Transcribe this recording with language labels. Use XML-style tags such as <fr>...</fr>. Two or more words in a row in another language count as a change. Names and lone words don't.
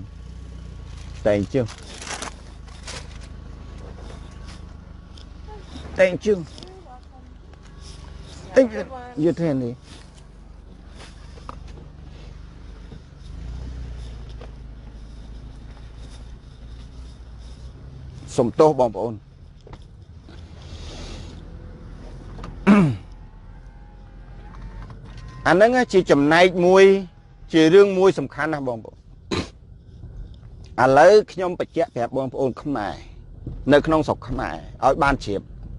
<en>Thank you. Thank you. Thank you. You turn đi. Sum tốt</en> <km>បងប្អូន អាហ្នឹងជាចំណែកមួយជារឿងមួយសំខាន់ណាស់បងប្អូន ឥឡូវខ្ញុំបញ្ជាក់ប្រាប់បងប្អូនខ្មែរនៅក្នុងស្រុកខ្មែរឲ្យបានជ្រាប</km>